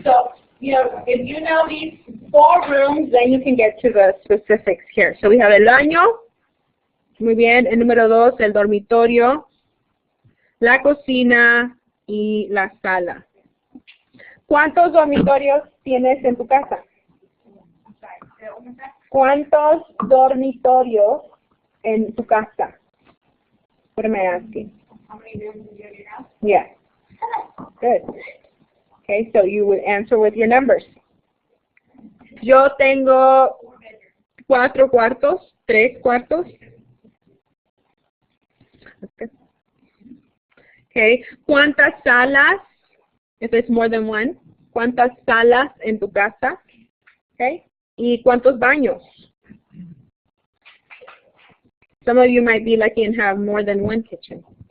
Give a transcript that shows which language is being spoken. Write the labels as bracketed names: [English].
[English] So, you know, if you know these 4 rooms, then you can get to the specifics here. So we have [Spanish] el baño. Muy bien. El número 2, el dormitorio, la cocina y la sala. ¿Cuántos dormitorios tienes en tu casa? ¿Cuántos dormitorios en tu casa? [English] What am I asking? How many rooms do you have in your house? Yeah. Good. Okay, so you would answer with your numbers. [Spanish] Yo tengo 4 cuartos, 3 cuartos. [English] Okay. [Spanish] ¿Cuántas salas? [English] If it's more than one. [Spanish] ¿Cuántas salas en tu casa? Okay. ¿Y cuántos baños? [English] Some of you might be lucky and have more than one kitchen.